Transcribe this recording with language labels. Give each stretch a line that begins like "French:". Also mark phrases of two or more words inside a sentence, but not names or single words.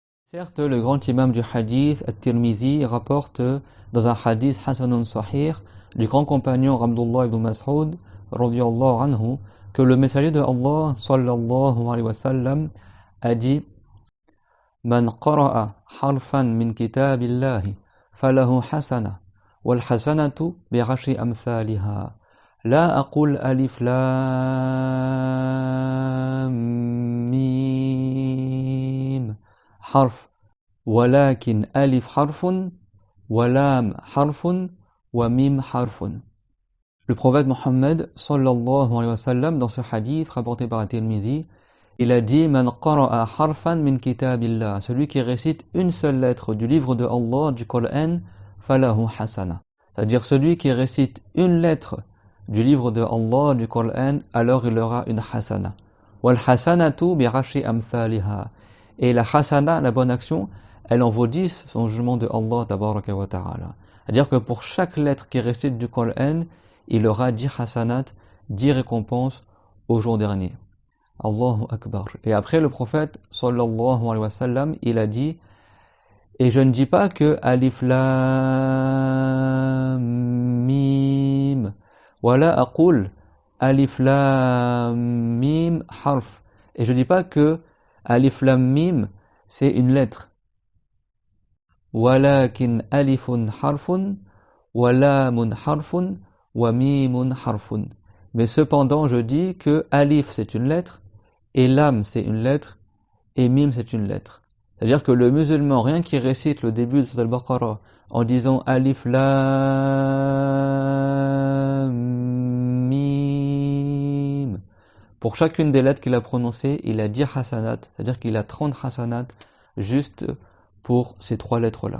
French: Certes, le grand imam du hadith, At-Tirmidhi, rapporte dans un hadith
Arabic: حسن صحيح
French: du grand compagnon Abdullah ibn Mas'ud,
Arabic: رضي الله عنه,
French: que le messager de Allah,
Arabic: صلى الله عليه وسلم,
French: a dit:
Arabic: من قرأ حرفا من كتاب الله فله حسنة والحسنة بعشر أمثالها. لا أقول ألف لام ميم حرف. ولكن ألف حرف ولام حرف وميم حرف.
French: Le prophète Mohammed
Arabic: صلى الله عليه وسلم,
French: dans ce hadith rapporté par At-Tirmidhi, il a dit:
Arabic: من قرأ حرفا من كتاب الله,
French: celui qui récite une seule lettre du livre de Allah, du Coran,
Arabic: فله حسنة,
French: c'est-à-dire celui qui récite une lettre du livre de Allah, du Coran, alors il aura une hasana.
Arabic: والحسنة بعشر أمثالها,
French: et la hasana, la bonne action, elle en vaut 10 son jugement de Allah
Arabic: تبارك وتعالى.
French: C'est-à-dire que pour chaque lettre qui récite du Coran, il aura 10 hasanat, 10 récompenses au jour dernier.
Arabic: الله أكبر.
French: Et après le prophète
Arabic: صلى الله عليه وسلم,
French: il a dit: et je ne dis pas que
Arabic: ألف لام ميم, ولا أقول ألف لام ميم حرف.
French: Et je ne dis pas que
Arabic: ألف لام ميم
French: c'est une lettre. ولكن ألف حرف ولام حرف وميم حرف. Mais cependant, je dis que alif c'est une lettre, et lam c'est une lettre, et mim c'est une lettre. C'est-à-dire que le musulman, rien qui récite le début de Sourate Al-Baqarah en disant
Arabic: ألف لام ميم,
French: pour chacune des lettres qu'il a prononcées, il a 10 hasanat, c'est-à-dire qu'il a 30 hasanat juste pour ces 3 lettres-là.